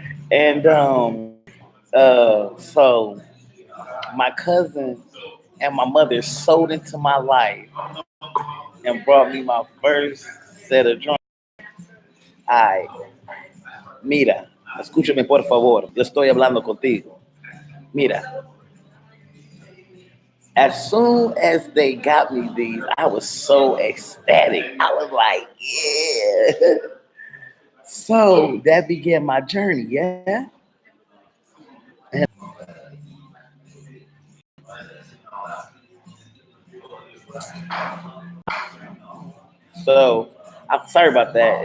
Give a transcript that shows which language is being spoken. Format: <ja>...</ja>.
<en>And so my cousin and my mother sold into my life and brought me my first set of drawings.</en> <es>Ay, mira, escúchame por favor, yo estoy hablando contigo. Mira,</es> <en>as soon as they got me these, I was so ecstatic. I was like, yeah. So that began my journey, yeah. And so I'm sorry about that.</en>